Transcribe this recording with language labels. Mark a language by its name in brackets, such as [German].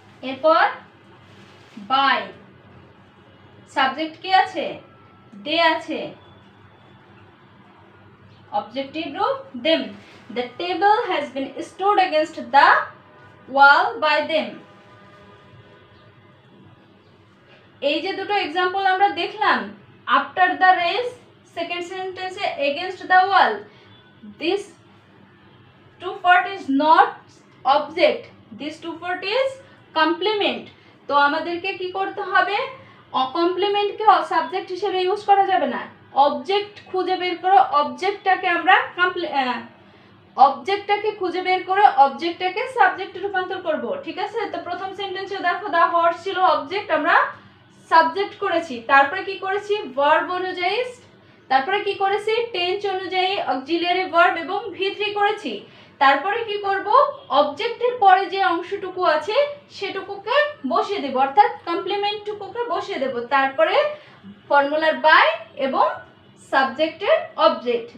[English] এরপর by, [Bangla] subject কি আছে, [English] they আছে, objective রূপ them, the table has been stood against the wall by them। এই যে দুটো एग्जांपल আমরা দেখলাম, after the race [Bangla] সেকেন্ড সেন্টেন্সে [English] against the wall, this two part is not object, this two part is complement। [Bangla] তো আমাদেরকে কি করতে হবে, কমপ্লিমেন্টকে সাবজেক্ট হিসেবে ইউজ করা যাবে না, অবজেক্ট খুঁজে বের করো, অবজেক্টটাকে আমরা অবজেক্টটাকে খুঁজে বের করে অবজেক্টটাকে সাবজেক্টে রূপান্তর করব, ঠিক আছে। তো প্রথম সেন্টেন্সে দেখো দ্য হর্স ছিল অবজেক্ট, আমরা সাবজেক্ট করেছি, তারপরে কি করেছি ভার্ব অনুযায়ী, তারপরে কি করেছি টেন্স অনুযায়ী অক্সিলিয়ারি ভার্ব এবং V3 করেছি, তারপরে কি করব অবজেক্টের পরে যে অংশটুকু আছে সেটুকুকে বসিয়ে দেব, অর্থাৎ কমপ্লিমেন্টটুকুকে বসিয়ে দেব, তারপরে ফর্মুলার বাই এবং সাবজেক্টের অবজেক্ট।